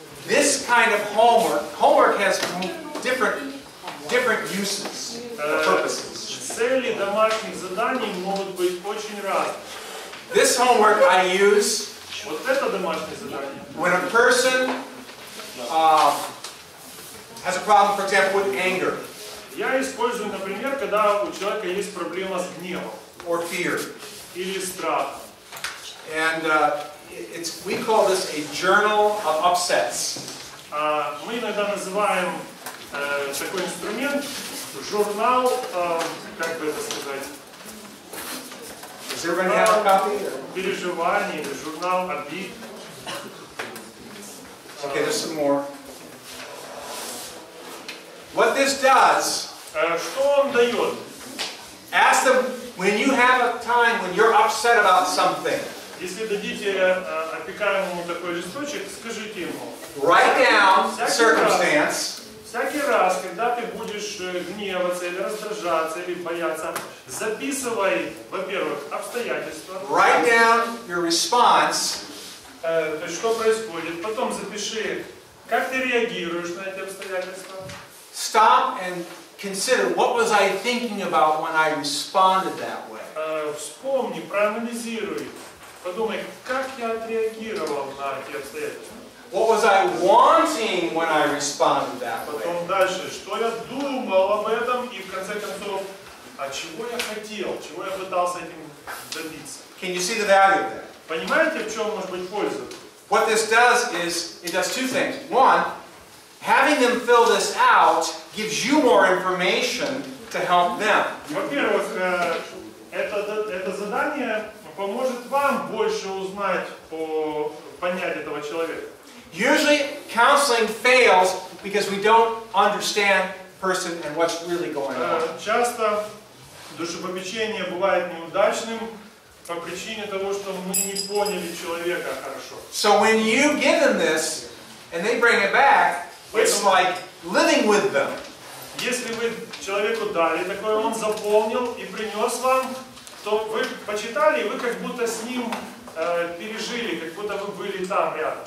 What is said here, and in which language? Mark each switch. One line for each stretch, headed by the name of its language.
English: This kind of homework has different uses, purposes.
Russian: Цели домашних заданий могут быть очень разные.
English: This homework I use
Russian: Вот это домашнее задание.
English: when a person has a problem, for example, with anger
Russian: Я использую, например, когда у человека есть проблема с гневом
English: or fear.
Russian: или страхом.
English: And we call this a journal of upsets.
Russian: Мы иногда называем такой инструмент журнал, как бы это сказать,
English: Does everybody have a copy?
Russian: переживаний или журнал обид.
English: Okay, there's some more. What this does,
Russian: Что он дает?
English: ask them when you have a time when you're upset about something.
Russian: Если дадите опекаемому такой листочек, скажите ему.
English: Write down the circumstance.
Russian: Всякий раз, когда ты будешь гневаться или раздражаться или бояться, записывай, во-первых, обстоятельства.
English: Write down your response.
Russian: То есть, что происходит. Потом запиши, как ты реагируешь на эти обстоятельства.
English: Stop and consider what was I thinking about when I responded that way.
Russian: Вспомни, проанализируй. Подумай, как я отреагировал на эти обстоятельства.
English: What was I wanting when I responded that way?
Russian: Потом дальше, что я думал об этом и в конце концов, а чего я хотел, чего я пытался этим добиться.
English: Can you see the value of that?
Russian: Понимаете, в чем может быть польза?
English: What this does is, it does two things. One, having them fill this out gives you more information to help them.
Russian: Во-первых, это задание поможет вам больше узнать, понять этого человека.
English: Usually, counseling fails because we don't understand the person and what's really going on.
Russian: Часто душепопечение бывает неудачным по причине того, что мы не поняли человека хорошо.
English: So when you give them this and they bring it back, it's like living with them.
Russian: Если вы человеку дали такое, он заполнил и принес вам, то вы почитали, и вы как будто с ним пережили, как будто вы были там рядом.